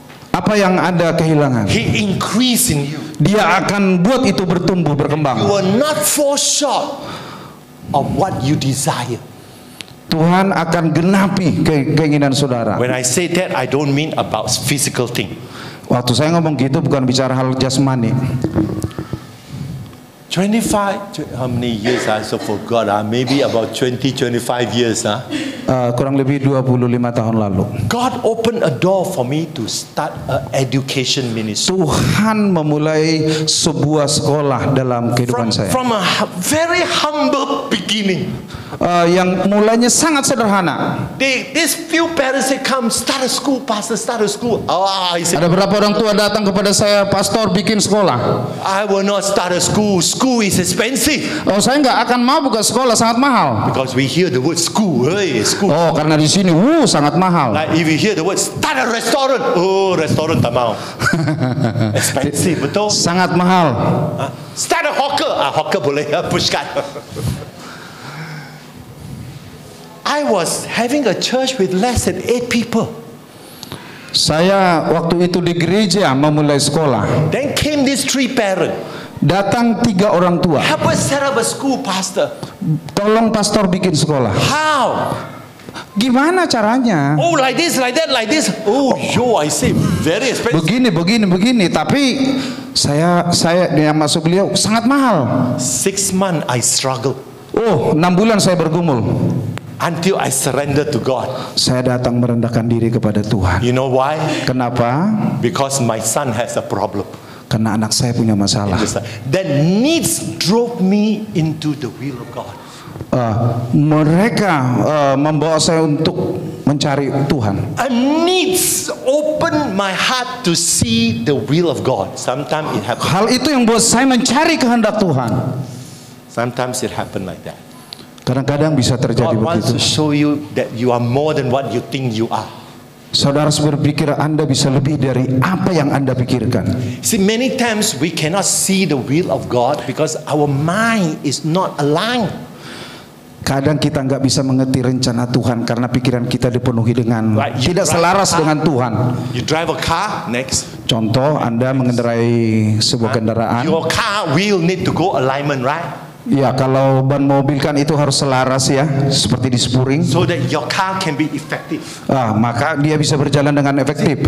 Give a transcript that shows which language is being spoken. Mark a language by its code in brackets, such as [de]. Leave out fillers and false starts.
[id] Apa yang Anda kehilangan, [en] He increase in you. [id] Dia akan buat itu bertumbuh, berkembang. [en] You will not fall short of what you desire. [id] Tuhan akan genapi keinginan saudara. [en] When I say that, I don't mean about physical thing. [id] Waktu saya ngomong gitu bukan bicara hal jasmani. [en] 25, how many years I also forgot, maybe about 20-25 years. [id] Kurang lebih 25 tahun lalu. [en] God opened a door for me to start an education ministry. [id] Tuhan memulai sebuah sekolah dalam kehidupan saya. [en] From a very humble beginning. [id] Yang mulanya sangat sederhana. [en] These few parents say, come start a school, pastor, start a school. I said, [id] Ada berapa orang tua datang kepada saya, pastor bikin sekolah. [en] I will not start a school. School is expensive. [id] Saya nggak akan mau buka sekolah, sangat mahal. [en] Because we hear the word school. Hey, school. [id] Oh, karena di sini, sangat mahal. [en] Like if you hear the word start a restaurant, restaurant [ms] tak mau. [en] Expensive, betul? [id] Sangat mahal. [en] Start a hawker, hawker [ms] boleh, pushkan. [en] I was having a church with less than 8 people. [id] Saya waktu itu di gereja memulai sekolah. [en] Then came these 3 parents. [id] Datang 3 orang tua. [en] Help us set up a school, pastor. [id] Tolong pastor bikin sekolah. [en] How? [id] Gimana caranya? [en] Oh, like this, like that, like this. Oh, yo, I say very expensive. [id] Begini. Tapi saya yang masuk beliau sangat mahal. [en] 6 months I struggled. [id] 6 bulan saya bergumul. [en] Until I surrender to God. [id] Saya datang merendahkan diri kepada Tuhan. [en] You know why? [id] Kenapa? [en] Because my son has a problem. [id] Karena anak saya punya masalah. [en] That needs drove me into the will of God. [id] Mereka membawa saya untuk mencari Tuhan. [en] A needs open my heart to see the will of God. Sometimes it happens. [id] Hal itu yang buat saya mencari kehendak Tuhan. [en] Sometimes it happen like that. [id] Kadang-kadang bisa terjadi [en] God wants [id] begitu. [en] to show you that you are more than what you think you are. [id] Saudara berpikir Anda bisa lebih dari apa yang Anda pikirkan. [en] See, many times we cannot see the will of God because our mind is not aligned. [id] Kadang kita nggak bisa mengerti rencana Tuhan karena pikiran kita dipenuhi dengan tidak selaras dengan Tuhan. [en] You drive a car, next. [id] Contoh, Anda mengendarai sebuah kendaraan. [en] Your car wheel need to go alignment, right? [id] Ya, kalau ban mobil kan itu harus selaras ya, seperti di spuring. [en] So that your car can be effective. [id] Maka dia bisa berjalan dengan efektif.